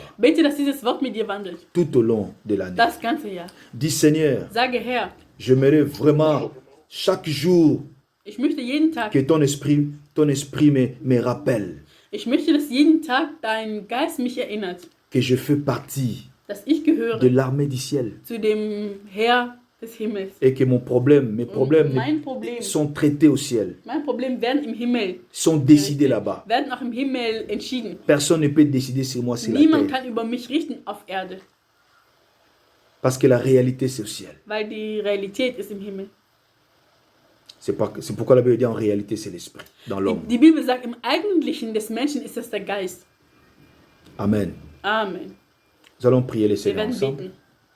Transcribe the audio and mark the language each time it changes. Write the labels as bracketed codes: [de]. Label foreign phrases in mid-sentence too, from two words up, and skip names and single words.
[de] bete, dass dieses Wort mit dir wandelt. [fr] tout au long de l'année. [de] Das ganze Jahr. [fr] Dis Seigneur, [de] Sage, Herr, [fr] j'aimerais vraiment chaque jour [de] ich möchte jeden Tag, [fr] que ton esprit me rappelle [de] Ich möchte, dass jeden Tag dein Geist mich erinnert, [fr] que je fais partie [de] dass ich gehöre [fr] de l'armée du ciel [de] zu dem Heer des Himmels. [fr] et que mes problèmes [de] Und mein Problem [fr] sont traités au ciel, [de] werden im Himmel, [fr] sont décidés là-bas. [de] werden auch im Himmel entschieden. [fr] Personne ne peut décider sur moi sur la [de] Niemand [fr] terre. [de] kann über mich richten auf Erde, [fr] Parce que la réalité, c'est au ciel. [de] weil die Realität ist im Himmel. [fr] C'est pourquoi la Bible dit en réalité, c'est l'esprit dans l'homme. [de] Die Bibel sagt, im Eigentlichen des Menschen ist es der Geist. [fr] Amen. [de] Amen. [fr] Nous allons prier les [de] Wir [fr] Seigneur [de] werden [fr] ensemble. [de] beten.